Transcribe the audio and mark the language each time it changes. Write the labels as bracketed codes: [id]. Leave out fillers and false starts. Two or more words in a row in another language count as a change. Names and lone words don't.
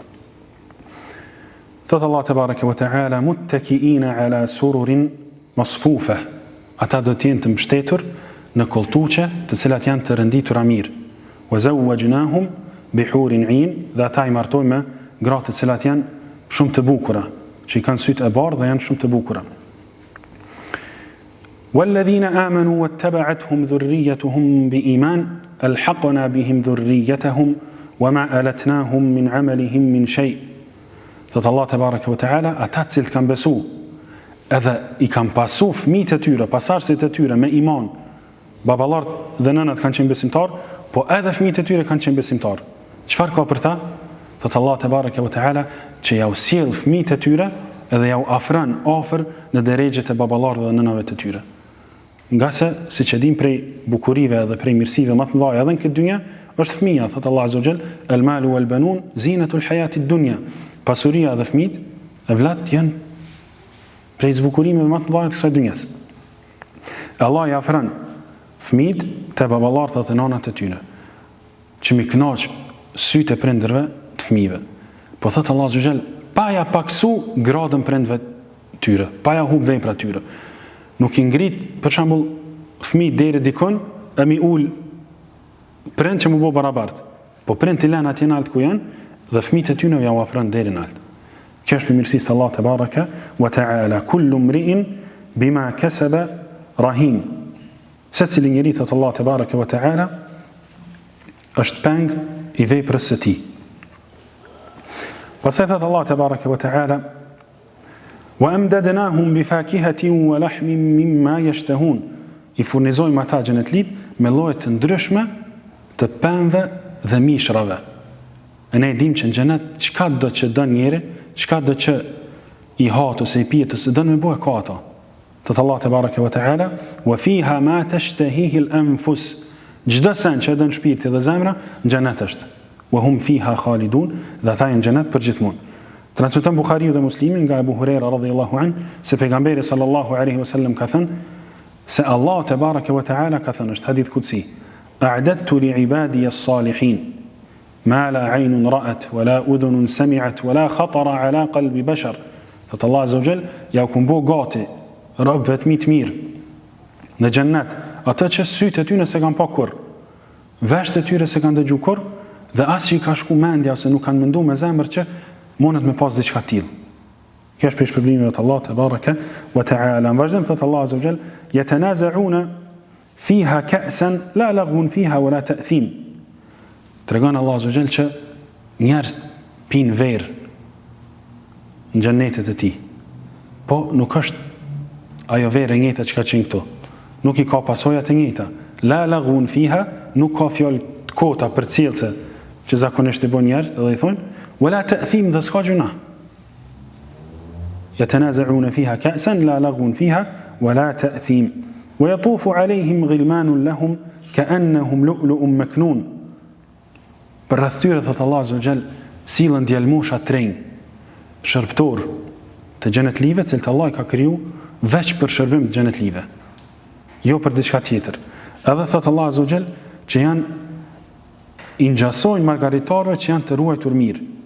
[ar] Thot الله تبارك وتعالى متكئين على سرر مصفوفة. [sq] Ata do të jenë të mbështetur në kolltuçe, të cilat janë të renditura mirë. [ar] وزوجناهم بحور عين, [sq] dhe ata I martojnë me gra të cilat janë shumë të bukura, që I kanë sytë e bardhë dhe janë shumë të bukura. [ar] والذين آمنوا واتبعتهم ذريتهم بإيمان ألحقنا بهم ذريتهم وما ألتناهم من عملهم من شيء'. [sq] Thot [ar] الله تبارك وتعالى, [sq] ata të cilët kanë besu, edhe I kanë pasu fëmijët e tyre, pasardhësit e tyre me iman, baballarët dhe nënat kanë qenë besimtar, po edhe fëmijët e tyre kanë qenë besimtar. Çfarë ka për ta? Thot [ar] الله تبارك وتعالى, [sq] që ja u sjell fëmijët e tyre edhe ja u afron afër në drejtë e baballarëve dhe nënave të tyre. Nga se, siç e dim prej bukurive dhe prej mirësive më të mëdha edhe në këtë dynjë, është fëmia, thot Allah [ar] عز وجل, المال والبنون زينة الحياة الدنيا. [sq] Pasuria dhe fëmijët e vlat janë prej zbukurimeve më të mëdha të kësaj dynjes. Allah I afron fëmijët te baballarët dhe nënat e tyre, që mi kënaq sytë e prindërve të fëmijëve. Po thot Allah [ar] عز وجل, [sq] pa ja paksu gradën prindërve të tyre, pa ja hub veprat të tyre. Nuk I ngrit, për shembull, fëmijë deri dikon e mi ul prind që mu bo barabart. Po prind të lënë atje në altë ku janë, dhe fëmijët e tyre ja u afron deri në altë. Kjo është mirësisë [ar] الله تبارك وتعالى, كل امرئ بما كسب رهين. [sq] Secili njeri, thot [ar] الله تبارك وتعالى, [sq] është peng I veprës së tij. Pastaj thot [ar] الله تبارك وتعالى وأمددناهم بفاكهة ولحم مما يشتهون. [sq] I furnizojmë ata xhenetlit me lloje të ndryshme të pemëve dhe mishrave. E ne dim që në xhenet çka do që don njeri, çka do që I hat ose I pijet ose don me bëj ka ata. Thot [ar] الله تبارك وتعالى, وفيها ما تشتهيه الأنفس. [sq] Çdo sen që don shpirti dhe zemra në xhenet është. [ar] وهم فيها خالدون, [sq] dhe ata në xhenet për gjithmonë. Transmeton Buhariu dhe Muslimi nga Abu Huraira [ar] رضي الله عن, [sq] se pejgamberi [ar] صلى الله عليه وسلم [sq] ka thënë se [ar] الله تبارك وتعالى [sq] ka thënë, është [ar] حديث قدسي, أعددت لعبادي الصالحين ما لا عين رأت ولا أذن سمعت ولا خطر على قلب بشر. [sq] Thot Allah [ar] عز وجل, [sq] ja u kumbo gati robëve të mirë në xhennet, ata që sytë e tyre se kanë pa kurr, vesht e tyre se kanë dëgju kurr, dhe as që I ka shku mendja ose nuk kanë menduar me zemër që mundet me pas diçka tillë. Kjo është për shpërblimin e [ar] الله تبارك وتعالى. [sq] Vazhdon thot [ar] الله عز وجل يتنازعون فيها كأسا لا لغو فيها ولا تأثيم. [sq] Tregon Allah [ar] عز وجل [sq] që njerëz pinë verë në xhenetet e tij. Po nuk është ajo verë e njëjta që ka qenë këtu. Nuk I ka pasojat e njëjta. [ar] لا لغو فيها, [sq] nuk ka fjalë të kota për cilëse që zakonisht I bën njerëz, edhe I thonë [ar] ولا تأثيم, [sq] dhe s'ka gjuna. [ar] يتنازعون فيها كأسا لا لغو فيها ولا تأثيم. ويطوف عليهم غلمان لهم كأنهم لؤلؤ مكنون. [sq] Për rreth tyre, thot Allah [ar] عز وجل, [sq] sillen djalmusha trenj, shërbëtor të xhenetlive, të cilët Allah I ka kriju veç për shërbim të xhenetlive, jo për diçka tjetër. Edhe thot Allah [ar] عز وجل [sq] që janë I ngjasojnë margaritarëve që janë të ruajtur mirë.